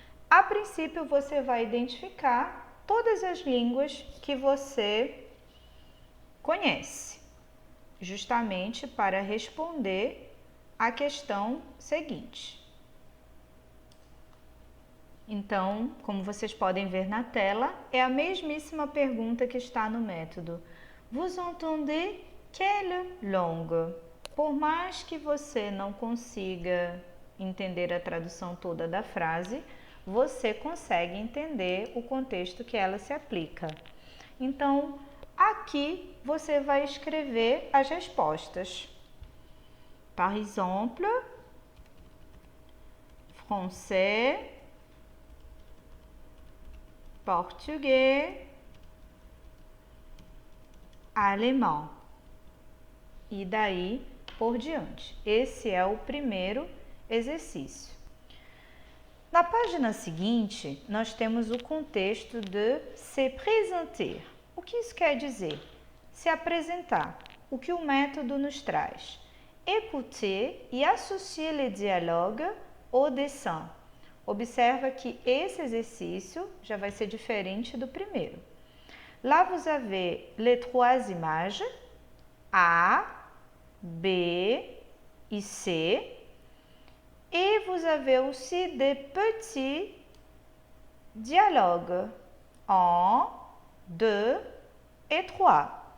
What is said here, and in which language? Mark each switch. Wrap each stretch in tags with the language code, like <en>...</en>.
<pt>A princípio, você vai identificar todas as línguas que você conhece, justamente para responder à questão seguinte. Então, como vocês podem ver na tela, é a mesmíssima pergunta que está no método.</pt> <fr>Vous entendez quelle langue?</fr> <pt>Por mais que você não consiga entender a tradução toda da frase, você consegue entender o contexto que ela se aplica. Então, aqui você vai escrever as respostas.</pt> <fr>Par exemple, français,</fr> <pt>português, alemão. E daí por diante. Esse é o primeiro exercício. Na página seguinte, nós temos o contexto de se présenter. O que isso quer dizer? Se apresentar. O que o método nos traz?</pt> <fr>Écouter e associer le dialogue au dessin.</fr> <pt>Observa que esse exercício já vai ser diferente do primeiro.</pt> <fr>Là, vous avez les trois images, A, B e C. Et vous avez aussi des petits dialogues. 1, 2 et 3.</fr>